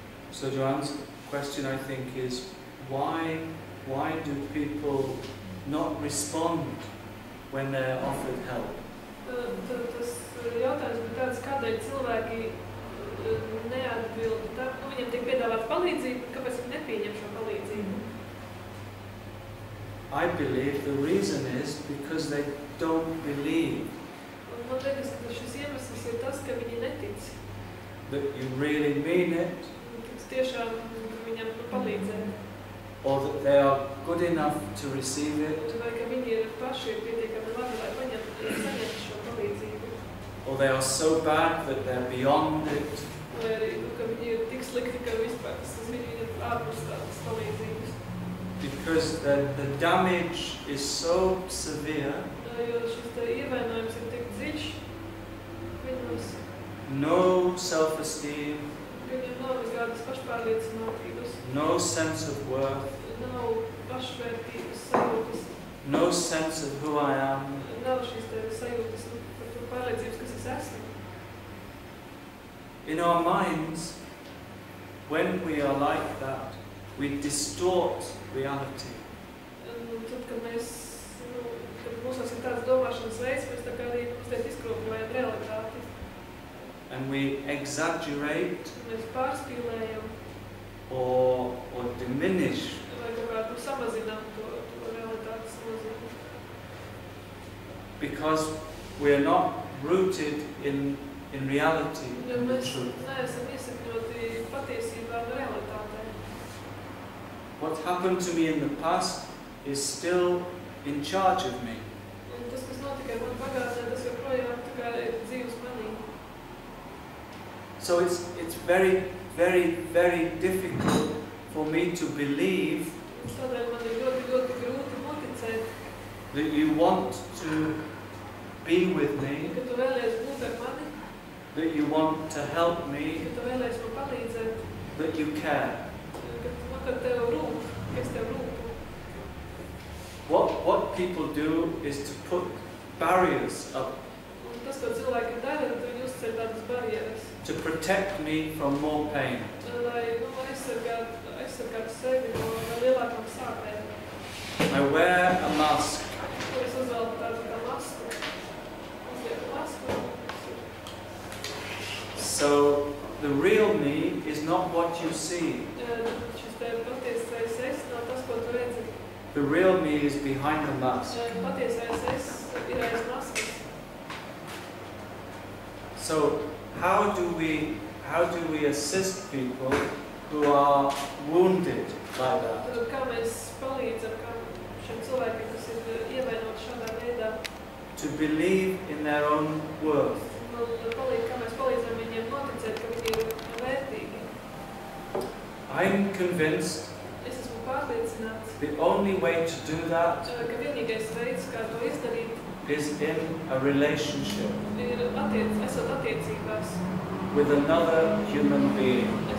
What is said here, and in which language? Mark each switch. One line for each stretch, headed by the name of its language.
English: So Joanne's question, I think, is why do people not respond when they're offered help?
Latvian: Tas jautājums bija tāds, kādēļ cilvēki neatbild. Viņiem tiek piedāvāta palīdzība, kāpēc viņi nepieņem šo palīdzību?
English: I believe the reason is because they don't believe.
Latvian: Man liekas, ka šis iemesls ir tas, ka viņi netic.
English: That you really mean it.
Latvian: Tiešām viņam palīdzēt.
English: Or that they are good enough to receive it.
Latvian: Vai ka viņi ir paši pietiekami labi, lai saņemtu šo palīdzību.
English: Or they are so bad that they're beyond it.
Latvian: Vai arī, ka viņi ir tik slikti, ka vispār viņi ir ārpus tādas palīdzības.
English: Because the damage is so severe.
Latvian: Jo šis ievainojums ir tik dziļš viņos.
English: No self-esteem.
Latvian: Viņiem nav nekādas pašpārliecinātības.
English: No sense of worth.
Latvian: Nav pašvērtības sajūtas.
English: No sense of who I am.
Latvian: Nav šīs sajūtas par to pārliecības, kas es esmu.
English: In our minds, when we are like that, we distort reality.
Latvian: Tad, kad mūsos ir tāds domāšanas veids, mēs tā kā arī izkropļojam realitāti.
English: And we exaggerate
Latvian: Mēs pārspīlējam
English: or diminish
Latvian: vai kaut kā samazinām to realitātes nozīmi.
English: because we are not rooted in reality.
Latvian: Jo mēs neesam iesakņoti patiesībā un realitātē.
English: What happened to me in the past is still in charge of me.
Latvian: Un tas, kas notika man pagātnē, tas joprojām tā kā ir dzīves manī.
English: So it's very, very, very difficult for me to believe
Latvian: Tādēļ man ir ļoti grūti noticēt,
English: that you want to be with me,
Latvian: ka tu vēlies būt ar mani,
English: that you want to help me,
Latvian: ka tu vēlies man palīdzēt,
English: that you care.
Latvian: ka tev rūp, kas tev rūp.
English: What people do is to put barriers up
Latvian: Un tas, ko cilvēki dara, tad viņi uzceļ tādas barjeras,
English: to protect me from more pain.
Latvian: lai aizsargātu sevi no lielākām sāpēm.
English: I wear a mask
Latvian: Ko es uzvelku tādu kā masku. Uzlieku masku.
English: so the real me is not what you see.
Latvian: Šis te patiesais es nav tas, ko tu redzi.
English: The real me is behind the mask.
Latvian: Patiesais es ir aiz maskas.
English: So how do we assist people who are wounded like that?
Latvian: Tad kā mēs palīdzam šiem cilvēkiem, kas ir ievainoti šādā veidā,
English: To believe in their own worth.
Latvian: kā mēs palīdzam viņiem noticēt, ka viņi ir vērtīgi.
English: I'm convinced
Latvian: Es esmu pārliecināts,
English: the only way to do that
Latvian: ka vienīgais veids, kā to izdarīt,
English: is in a relationship.
Latvian: ir esot attiecībās.
English: with another human being.